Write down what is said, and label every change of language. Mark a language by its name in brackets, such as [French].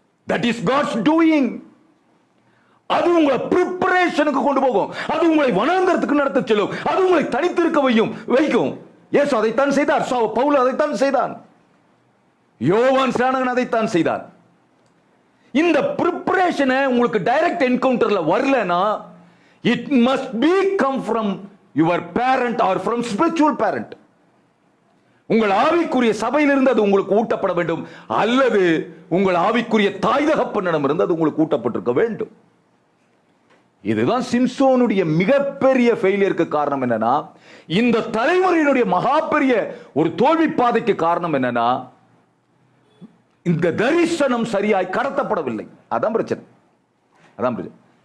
[English] That is God's doing. [Tamil] அது உங்களை ப்ரிப்பரேஷனுக்கு கொண்டு போகும், அது உங்களை வனாந்தரத்துக்கு நடத்த செல்லும், அது உங்களை தனித்திருக்க வைக்கும். இயேசு அதைத்தான் செய்தார், பவுல் அதைத்தான் செய்தான், யோவான் ஸ்நானகன் அதைத்தான் செய்தார். இந்த ப்ரிப்பரேஷனை உங்களுக்கு டைரக்ட் என்கவுண்டர்ல வரலனா, [English] it must be come from your parent or from spiritual parent. [Tamil] உங்கள் ஆவிக்குரிய சபையிலிருந்து அது உங்களுக்கு ஊட்டப்பட வேண்டும், அல்லது உங்கள் ஆவிக்குரிய தாய் தகப்பனிடம் இருந்து அது உங்களுக்கு ஊட்டப்பட்டிருக்க வேண்டும். இதுதான் சிம்சோனுடைய மிகப்பெரிய ஃபெயிலியருக்கு காரணம். என்னன்னா, இந்த தலைமுறையினுடைய மகா பெரிய ஒரு தோல்வி பாதைக்கு காரணம் என்னன்னா, இந்த தரிசனம் சரியாய் கடத்தப்படவில்லை. அதான் பிரச்சனை. அதான் பிரச்சனை.